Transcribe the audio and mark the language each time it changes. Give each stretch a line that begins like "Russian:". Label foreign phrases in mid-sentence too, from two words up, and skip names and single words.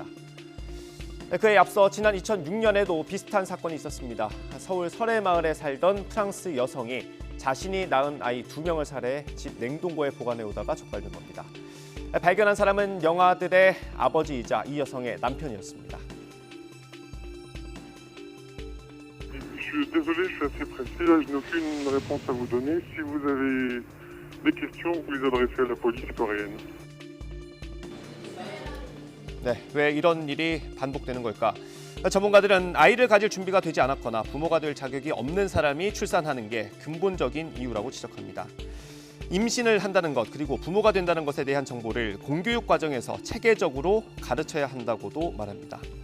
Korean: 그에 앞서 지난 2006년에도 비슷한 사건이 있었습니다. 서울 설해마을에 살던 프랑스 여성이 자신이 낳은 아이 2명을 살해해 집 냉동고에 보관해 오다가 적발된 겁니다. 발견한 사람은 영아들의 아버지이자 이 여성의 남편이었습니다.
French: Je suis désolé, je suis assez pressé, là je n'ai aucune réponse à vous donner. Si vous avez des questions, vous les adressez à la police coréenne.
Korean: 네, 왜 이런 일이 반복되는 걸까? 전문가들은 아이를 가질 준비가 되지 않았거나 부모가 될 자격이 없는 사람이 출산하는 게 근본적인 이유라고 지적합니다. 임신을 한다는 것 그리고 부모가 된다는 것에 대한 정보를 공교육 과정에서 체계적으로 가르쳐야 한다고도 말합니다.